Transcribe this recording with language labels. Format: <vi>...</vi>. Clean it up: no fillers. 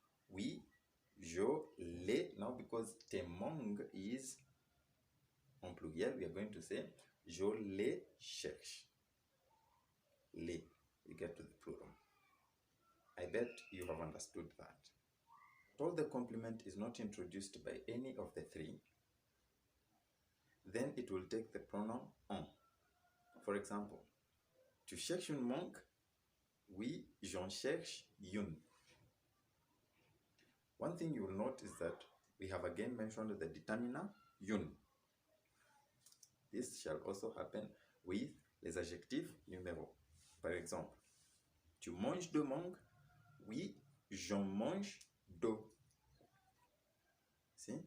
<fr>Oui, je les.</fr> <en>Now, because</en> <fr>tes mangues</fr> <en>is</en> <fr>en pluriel,</fr> <en>we are going to say,</en> <fr>je les cherche. Les.</fr> <en>We get to the plural. I bet you have understood that. All the complement is not introduced by any of the three, then it will take the pronoun on.</en> <fr>For example, tu cherches une mangue? Oui, j'en cherche une.</fr> <en>One thing you will note is that we have again mentioned the determiner une. This shall also happen with</en> <fr>les adjectifs numéros. Par exemple, tu manges de mangue? Oui, j'en mange deux.</fr> <en>See?</en>